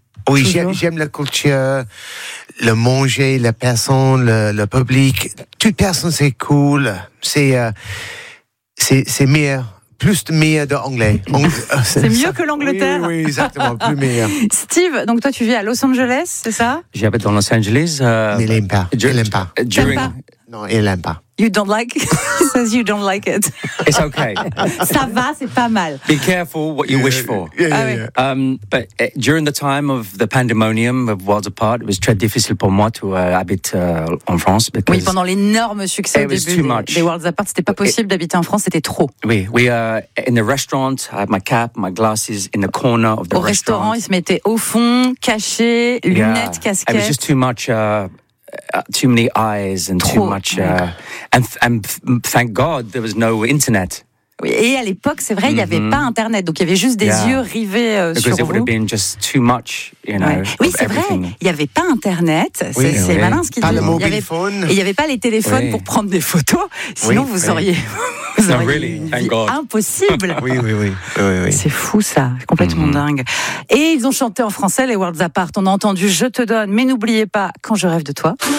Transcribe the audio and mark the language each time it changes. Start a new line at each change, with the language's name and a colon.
French: Oui, j'aime la culture, le manger, la personne, le public. Toute personne, c'est cool. C'est, c'est meilleur. Plus de meilleur d'anglais. C'est mieux que l'Angleterre. Oui, oui, exactement, plus meilleur. Steve, donc toi tu vis à Los Angeles, c'est ça? J'habite dans Los Angeles. Mais il aime pas. Il aime pas. Non, il aime pas.
English: You don't like it. He says you don't like it. It's okay.
French: Ça va, c'est pas mal.
English: Be careful what you wish for. But during the time of the pandemonium of Worlds Apart, it was
French: très difficile pour moi
English: to
French: habite en France. Oui, pendant l'énorme succès au début des Worlds Apart, c'était pas possible d'habiter en France, c'était trop.
English: Oui, we are in the restaurant. I have my cap, my glasses in the corner of the restaurant.
French: Au restaurant, ils se mettaient au fond, cachés, lunettes, casquettes.
English: It was just too much. Too many eyes and
French: trop.
English: Too much, and thank God there was no internet.
French: Oui, et à l'époque, c'est vrai, il n'y avait pas internet, donc il y avait juste des yeux rivés sur vous.
English: Because it would have been just too much, you know.
French: Oui, c'est vrai, il n'y avait pas internet. C'est malin ce qu'il dit. Pas le mobile phone. Il n'y avait pas les téléphones pour prendre des photos. Sinon, vous auriez. Impossible. Oui. C'est fou ça, complètement dingue. Et ils ont chanté en français les Worlds Apart. On a entendu Je te donne, mais n'oubliez pas Quand je rêve de toi.